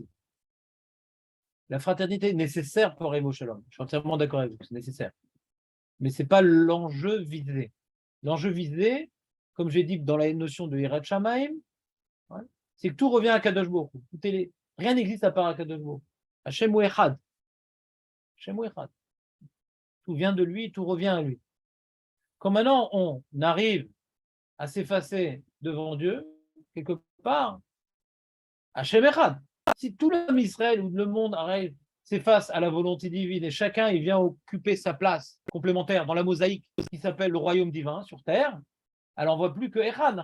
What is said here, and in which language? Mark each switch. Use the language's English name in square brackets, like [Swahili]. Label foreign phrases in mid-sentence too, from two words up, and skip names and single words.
[French] La fraternité est nécessaire pour Evo Shalom. Je suis entièrement d'accord avec vous, c'est nécessaire. mais ce n'est pas l'enjeu visé. L'enjeu visé, comme j'ai dit dans la notion de [Hebrew] יראת שמים, [French] ouais, c'est que tout revient à Kadosh Baruch Hu. Rien n'existe à part à Kadosh Baruch Hu. Hashem ou Echad. Hashem ou Echad. Tout vient de lui, tout revient à lui. Quand maintenant on arrive à s'effacer devant Dieu, quelque part, [Hebrew] השם אחד. [French] Si tout l'homme Israël ou le monde arrive, s'efface à la volonté divine et chacun il vient occuper sa place complémentaire dans la mosaïque qui s'appelle le royaume divin sur terre, alors on ne voit plus que Echad.